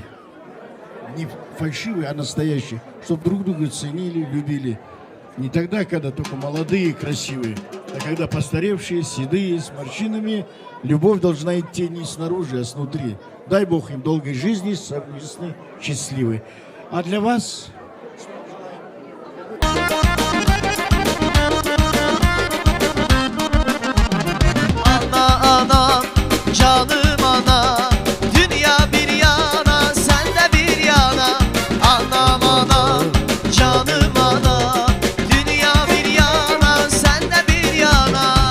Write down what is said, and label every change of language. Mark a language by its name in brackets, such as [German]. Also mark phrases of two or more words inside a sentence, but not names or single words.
[Russian] Не фальшивые, а настоящие, чтобы друг друга ценили, любили. Не тогда, когда только молодые, красивые, а когда постаревшие, седые, с морщинами. Любовь должна идти не снаружи, а снутри. Дай Бог им долгой жизни, совместной, счастливой. А для вас... [Turkish] Ana, canım ana, dünya bir yana, sen de bir yana. Anam ana, canım ana, dünya bir yana, sen de bir yana.